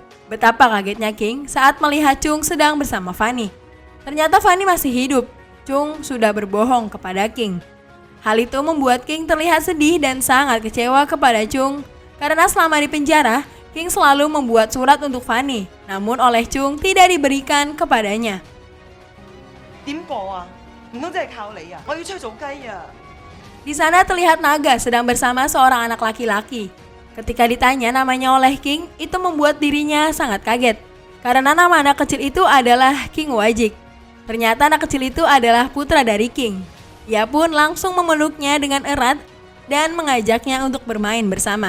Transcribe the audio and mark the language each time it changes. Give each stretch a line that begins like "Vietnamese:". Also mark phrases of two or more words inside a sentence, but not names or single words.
Indonesian: Betapa kagetnya King saat melihat Chung sedang bersama Fanny. Ternyata Fanny masih hidup. Chung sudah berbohong kepada King. Hal itu membuat King terlihat sedih dan sangat kecewa kepada Chung karena selama di penjara, King selalu membuat surat untuk Fanny, namun oleh Chung tidak diberikan kepadanya.
Cantonese: 點播啊？唔通真係靠你啊？我要出去做雞啊！
Indonesian: Di sana terlihat Naga sedang bersama seorang anak laki-laki. Ketika ditanya namanya oleh King, itu membuat dirinya sangat kaget. Karena nama anak kecil itu adalah King Wajik. Ternyata anak kecil itu adalah putra dari King. Ia pun langsung memeluknya dengan erat dan mengajaknya untuk bermain bersama.